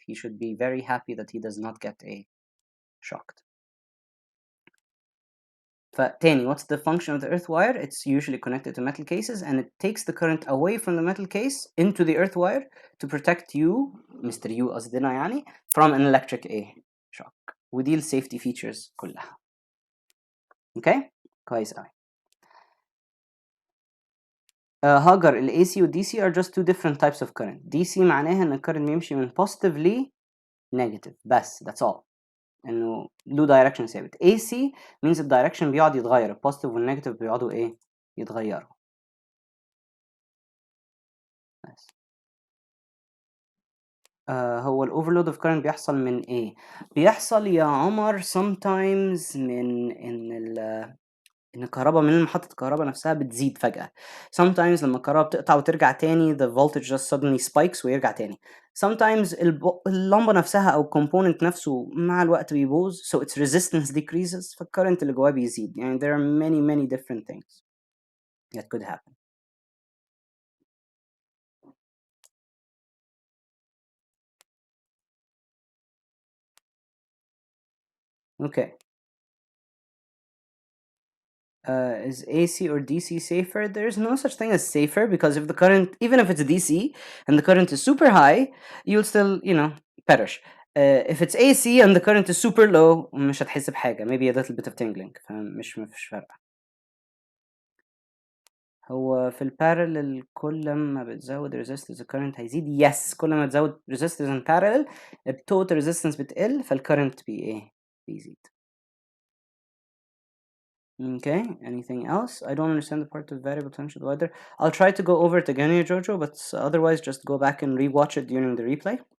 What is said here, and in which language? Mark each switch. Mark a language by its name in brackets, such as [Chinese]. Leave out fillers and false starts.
[English] He should be very happy that he does not get shocked. [Arabic] فتاني, [English] what's the function of the earth wire? It's usually connected to metal cases and it takes the current away from the metal case into the earth wire to protect you, Mr. U [Arabic] قصدنا يعني, [English] from an electric shock. [Arabic] ودي ال [English] safety features [Arabic] كلها. Okay? كويس أوي. [English] هاجر ال AC و DC are just two different types of current. [Arabic] DC معناها إن الكرنت بيمشي من positive ل negative بس, [English] that's all. [Arabic] إنه له direction ثابت. AC means ال direction بيقعد يتغير. ال positive وال negative بيقعدوا يتغيروا. بس. هو ال overload of current بيحصل من إيه؟ بيحصل يا عمر sometimes من إن الكهرباء من محطة الكهرباء نفسها بتزيد فجأة. Sometimes لما الكهرباء بتقطع وترجع تاني [English] the voltage just suddenly spikes [Arabic] ويرجع تاني. Sometimes اللمبة نفسها أو component نفسه مع الوقت بيبوظ [English] so its resistance decreases [Arabic] فالكرنت اللي جواه بيزيد. [English] يعني there are many different things that could happen. Okay. Is AC or DC safer? There's no such thing as safer because if the current, even if it's DC and the current is super high, you'll still, perish. If it's AC and the current is super low, [Arabic] مش هتحس بحاجة. [English] Maybe a little bit of tingling. [Arabic] فمش فارقة. هو في البارلل كل ما بتزود resistance [English] the current [Arabic] هيزيد. Yes, كل ما تزود resistance [English] in parallel the total resistance [Arabic] بتقل فالcurrent بيزيد. [English] Okay, anything else? I don't understand the part of variable potential divider. I'll try to go over it again here, Jojo, but otherwise just go back and rewatch it during the replay.